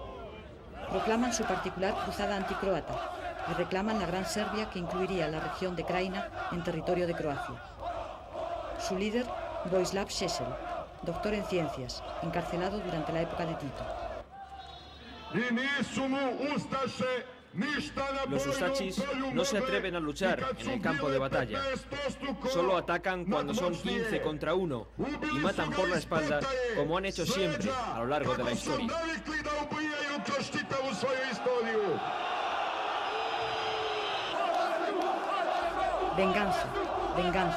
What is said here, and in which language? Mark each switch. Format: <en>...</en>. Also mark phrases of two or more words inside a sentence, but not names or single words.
<es>Proclaman su particular cruzada anticroata y reclaman la Gran Serbia que incluiría la región de Krajina en territorio de Croacia. Su líder, Vojislav Šešelj, doctor en ciencias, encarcelado durante la época de Tito.</es> <sr>I nisu mu ustaše</sr> <es>Los ustachis no se atreven a luchar en el campo de batalla. Solo atacan cuando son 15 contra 1 y matan por la espalda, como han hecho siempre a lo largo de la historia. Venganza, venganza.</es>